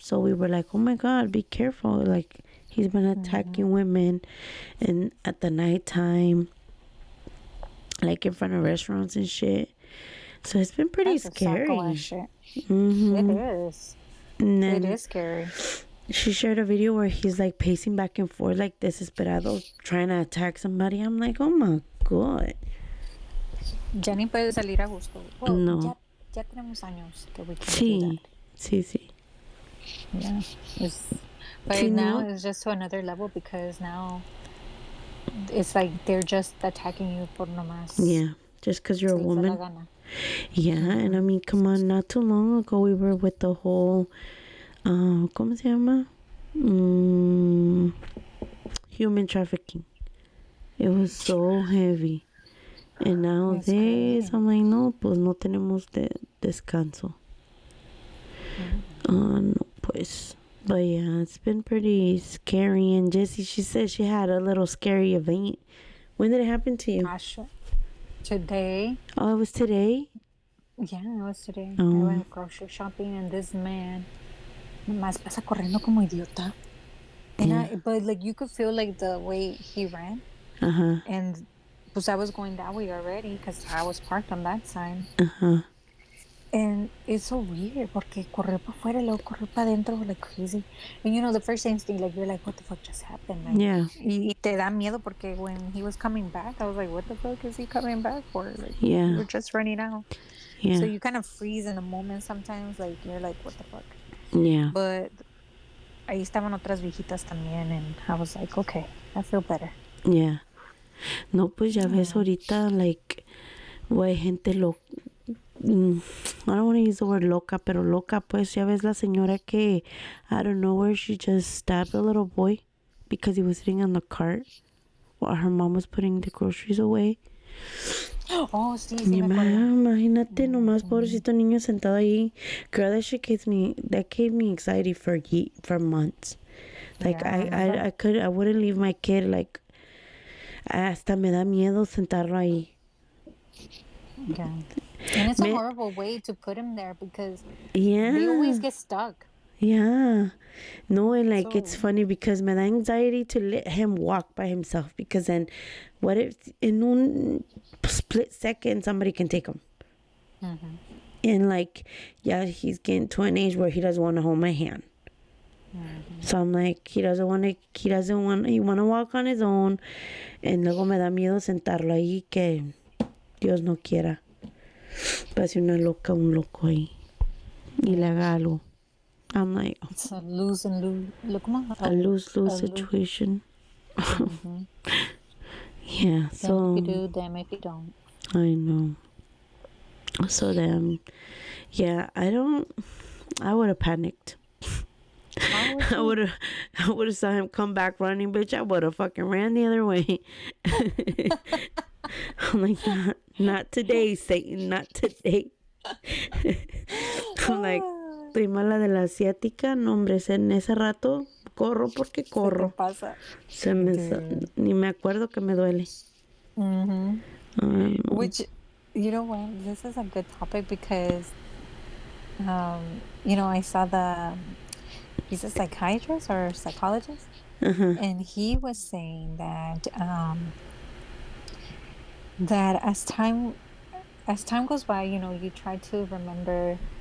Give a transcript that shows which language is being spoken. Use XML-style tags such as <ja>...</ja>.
<en>So we were like, oh my God, be careful. Like, he's been attacking women and at the nighttime, like in front of restaurants and shit. So it's been pretty scary. Shit. Mm-hmm. It is. And then It is scary. she shared a video where he's like pacing back and forth like desesperado, trying to attack somebody. I'm like, oh my God.</en> <es>Ya ni puede salir a gusto.</es> <en>Well, No.</en> <es>ya tenemos años que</es> <en>we can do</en> <es>Sí,</es> <en>that.</en> <es>sí.</es> <en>Yeah. But</en> <es>Sí,</es> <en>now</en> <es>no.</es> <en>it's just to another level because now it's like they're just attacking you</en> <es>por nomás.</es> <en>Yeah, just because you're a</en> <es>se hizo la</es> <en>woman.</en> <es>gana.</es> <en>Yeah, and I mean, come on, not too long ago we were with the whole,</en> <es>¿cómo se llama?</es> <en>Human trafficking. It was so heavy. And nowadays, I'm like,</en> <es>no, pues no tenemos descanso. No, pues.</es> <en>But yeah, it's been pretty scary. And Jessie, she said she had a little scary event. When did it happen to you? Today. Oh, it was today? Yeah, it was today. I went grocery shopping and this man</en> <es>nomás pasa corriendo como idiota.</es> <en>And but like you could feel like the way he ran. And pues I was going that way already because I was parked on that side. And it's so weird</en> <es>porque corrió para afuera y luego corrió para adentro</es> <en>like crazy. And you know, the first instinct, like you're like, what the fuck just happened? Like, Yeah.</en> <es>Y te da miedo porque</es> <en>when he was coming back, I was like, what the fuck is he coming back for? Like, Yeah. we're just running out. Yeah. So you kind of freeze in the moment sometimes, like you're like, what the fuck? Yeah. But</en> <es>ahí estaban otras viejitas también,</es> <en>and I was like, okay, I feel better. Yeah.</en> <es>No, pues ya ves ahorita,</es> <en>like,</en> <es>güey, gente loca.</es> <en>I don't want to use the word loca,</en> <es>pero loca, pues ya ves la señora que</es> <en>out of nowhere she just stabbed a little boy because he was sitting on the cart while her mom was putting the groceries away.</en> <es>Oh, sí, me acuerdo. Imagínate nomás pobrecito niño sentado ahí.</es> <en>Girl, that gave me anxiety for months. Like Yeah, I wouldn't leave my kid, like</en> <es>hasta me da miedo sentarlo ahí.</es> <en>Yeah. And it's a horrible way to put him there because Yeah. they always get stuck. Yeah. No, and like it's So- funny because</en> <es>me da</es> <en>anxiety to let him walk by himself because then what if in</en> <es>un</es> <en>split second somebody can take him? And like, yeah, he's getting to an age where he doesn't want to hold my hand. So I'm like, he want to walk on his own.</en> <es>And luego me da miedo sentarlo ahí que Dios no quiera. Pase una loca, un loco ahí. Y le haga algo.</es> <en>I'm like, It's a lose and lose. Look, a lose-lose situation. Yeah, so. Damn if you do, damn if you don't. I know. So then, yeah, I would have panicked. I would have saw him come back running, bitch. I would have fucking ran the other way. I'm like, not today, Satan, not today. I'm like,</en> <es>estoy mala de la asiática. No, hombre, en ese rato corro porque corro. ¿Qué pasa? Ni me acuerdo que me duele.</es> <en>Which, you know what? This is a good topic because, you know, I saw he's a psychiatrist or psychologist, and he was saying that that as time goes by, you know, you try to remember</en>